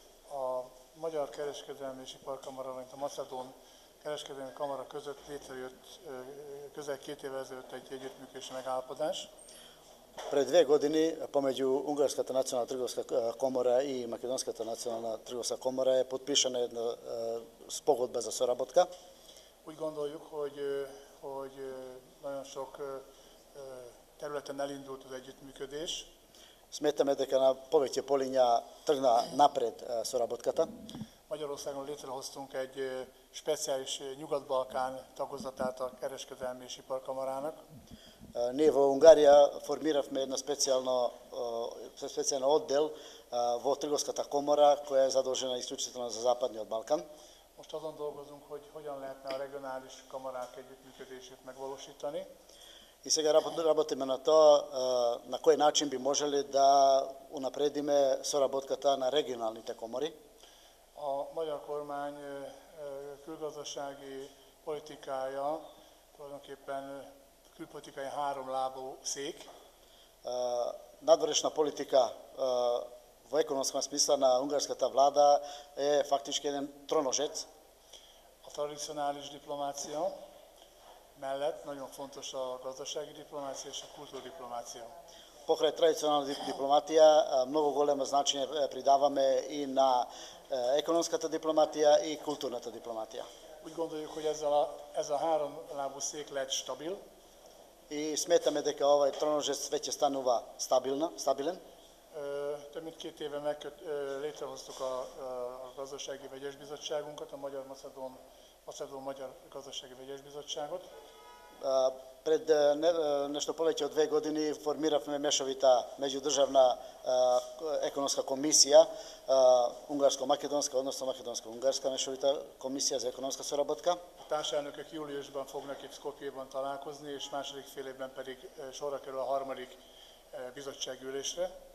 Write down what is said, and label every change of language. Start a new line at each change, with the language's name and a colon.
Hungarian: A Magyar Kereskedelmi és Iparkamara, valamint a Macedón Kereskedelmi Kamara között létrejött közel 2 évvel ezelőtt egy együttműködési megállapodás.
Macedonian: Пред 2 години помеѓу Унгарската национална трговска комора и Македонската национална трговска комора е подпишана една спогодба за соработка.
Hungarian: Úgy gondoljuk, hogy nagyon sok területen elindult az együttműködés.
Macedonian: Smetаме дека на повеќе полиња тргна напред соработката.
Hungarian: Magyarországon létrehoztunk egy speciális Nyugat-Balkán tagozatát a Kereskedelmi és Iparkamarának.
Macedonian: Ние во Унгарија формиравме една специјален оддел во трговската комора која е задолжена исклучително за Западниот Балкан.
Hungarian: Most azon dolgozunk, hogy hogyan lehetne a regionális kamarák együttműködését megvalósítani.
Macedonian: И сега работиме на тоа на кој начин би можеле да унапредиме соработката на регионалните комори.
Hungarian: A magyar kormány külgazdasági politikája tulajdonképpen külpolitikai háromlábú szék.
Macedonian: Надворешна политика во економском смисла на унгарската влада е фактички еден троножец.
Hungarian: A tradicionális diplomácia mellett nagyon fontos a gazdasági diplomácia és a kultúrdiplomácia.
Macedonian: Покрај традиционална дипломатија, многу големо значење придаваме и на економската дипломатија и културната дипломатија.
Hungarian: Úgy gondoljuk, hogy ez a háromlábú szék lett stabil.
Macedonian: И сметаме дека овој троножец веќе станува стабилен.
Hungarian: Több mint 2 éve létrehoztuk a gazdasági vegyes bizottságunkat, a Macedón-Magyar Gazdasági Vegyes Bizottságot.
Macedonian: Пред нешто повеќе од 2 години формиравме мешовита меѓудржавна економска комисија, унгарско-македонска, односно македонско-унгарска мешовита комисија за економска соработка.
Hungarian: A társelnökök júliusban fognak itt Skopjeban találkozni, és második fél évben pedig sorra kerül a harmadik bizottsági ülésre.